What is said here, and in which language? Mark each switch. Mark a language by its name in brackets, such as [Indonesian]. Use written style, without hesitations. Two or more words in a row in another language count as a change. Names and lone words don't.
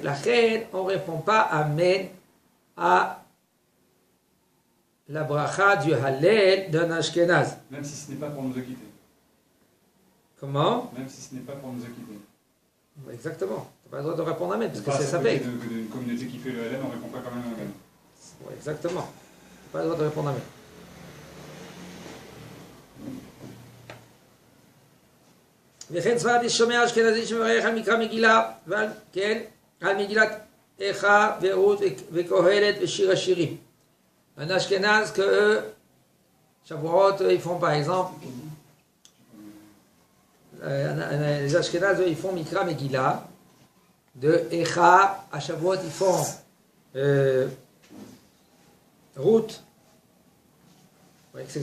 [French] La reine, on ne répond pas Amen à la bracha du hallel d'un Ashkenaz. Même si ce n'est pas pour nous acquitter. Comment? Même si ce n'est pas pour nous acquitter. Exactement. Tu n'as pas le droit de répondre Amen, parce que c'est ça safek. D'une communauté qui fait le LN, on ne répond pas quand même Amen. Ouais, exactement. Tu n'as pas le droit de répondre Amen. [Hebrew] וכן ספרדי שומע אשכנזי שמברך על מקרא מגילה, ועל כן, על מגילת איכה ורות וקהלת ושיר השירים. [French] Un Ashkenaz que eux, Shavuot, ils font par exemple, les Ashkenaz, ils font [Hebrew] מקרא מגילה, [French] de Echa, à Shavuot, ils font Ruth, etc.